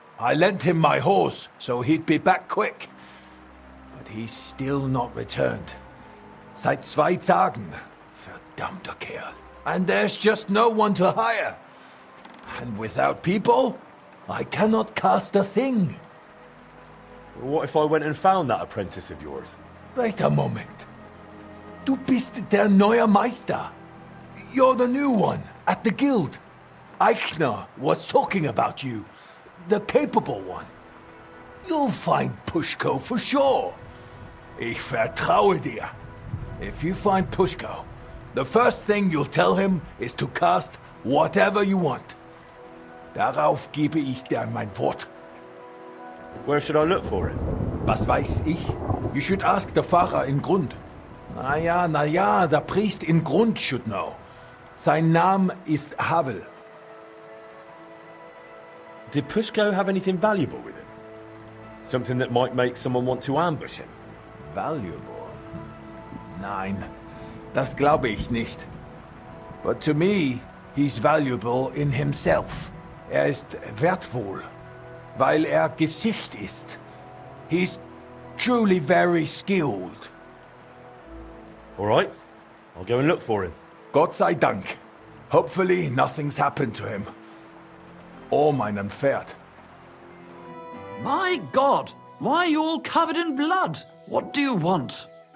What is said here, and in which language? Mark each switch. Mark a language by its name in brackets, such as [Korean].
[English] I lent him my horse, so he'd be back quick. But he's still not returned. [German] Seit 2 Tagen. Verdammter Kerl. [English] And there's just no one to hire. And without people, I cannot cast a thing. What if I went and found that apprentice of yours? Wait a moment. [German] Du bist der neue Meister. [English] You're the new one at the guild. Eichner was talking about you. The capable one. You'll find Pushko for sure. [German] Ich vertraue dir. [English] If you find Pushko, the first thing you'll tell him is to cast Whatever you want. [German] Darauf gebe ich dir mein Wort. [English] Where should I look for him? [German] Was weiß ich? [English] You should ask the Pfarrer in Grund. [German] Na ja, der [English] Priest in Grund should know. [German] Sein Name ist Havel. [English] Did Pushko have anything valuable with him? Something that might make someone want to ambush him? Valuable? [German] Nein, das glaube ich nicht. [English] But to me, he's valuable in himself. [German] Ist wertvoll, weil Gesicht ist. [English] He's truly very skilled. All right, I'll go and look for him. [German] Gott sei Dank. [English] Hopefully nothing's happened to him. [German] Or meinem Pferd. [English] My God! Why are you all covered in blood? What do you want?